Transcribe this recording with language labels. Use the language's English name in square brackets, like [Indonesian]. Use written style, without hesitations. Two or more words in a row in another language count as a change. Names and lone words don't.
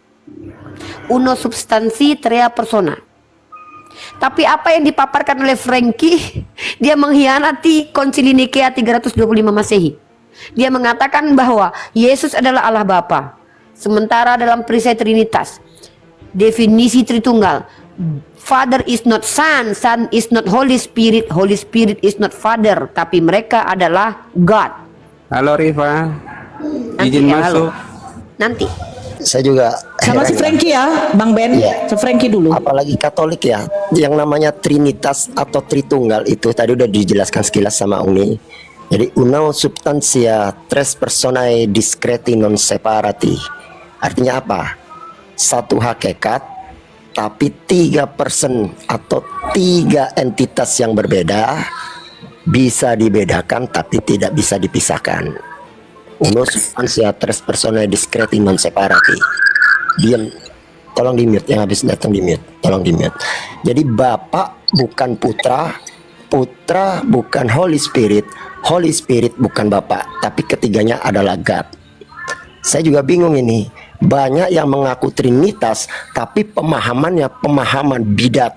[Latin] Uno substansi trea persona. [Indonesian] Tapi apa yang dipaparkan oleh Frankie, dia mengkhianati Konsili Nikea 325 Masehi. Dia mengatakan bahwa Yesus adalah Allah Bapa. Sementara dalam perisai Trinitas, definisi Tritunggal, [English] Father is not Son, Son is not Holy Spirit, Holy Spirit is not Father, [Indonesian] tapi mereka adalah God. Halo Riva, Nanti izin ya, masuk. Nanti. Saya juga Sama si Frankie ya, Bang Ben. Iya. Si Frankie dulu. apalagi Katolik ya, yang namanya Trinitas atau Tritunggal itu tadi udah dijelaskan sekilas sama Uni. [Latin] Jadi uno substantia tres personae discreti non separati. [Indonesian] Artinya apa? Satu hakikat tapi 3 person atau 3 entitas yang berbeda bisa dibedakan tapi tidak bisa dipisahkan. [Latin] Uno substantia tres personae discreti non separati. [Indonesian] Diam, tolong di mute, yang habis datang di mute, tolong di mute. Jadi Bapak bukan Putra, Putra bukan [English] Holy Spirit, Holy Spirit [Indonesian] bukan Bapak, tapi ketiganya adalah God. Saya juga bingung ini, banyak yang mengaku Trinitas, tapi pemahamannya pemahaman bidat.